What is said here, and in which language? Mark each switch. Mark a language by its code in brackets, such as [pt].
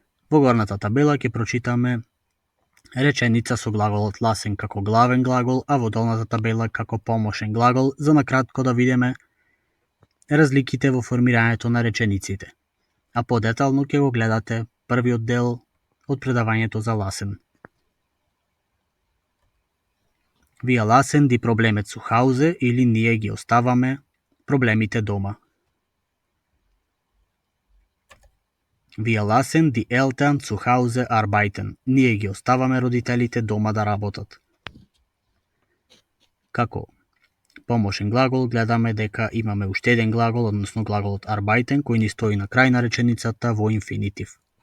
[mk] Во горната табела ќе прочитаме реченица со глаголот ласен како главен глагол, а во долната табела како помошен глагол, за накратко да видиме разликите во формирањето на речениците. А подетално ќе го гледате првиот дел од предавањето за ласен. [de] Wir lassen die Probleme zu Hause [mk] или ние ги оставаме проблемите дома. [de] Wir lassen die Eltern zu Hause arbeiten. [mk] Ние ги оставаме родителите дома да работат. Како помошен глагол гледаме дека имаме уште еден глагол, односно глаголот arbeiten, кој ни стои на крај на реченицата во инфинитив.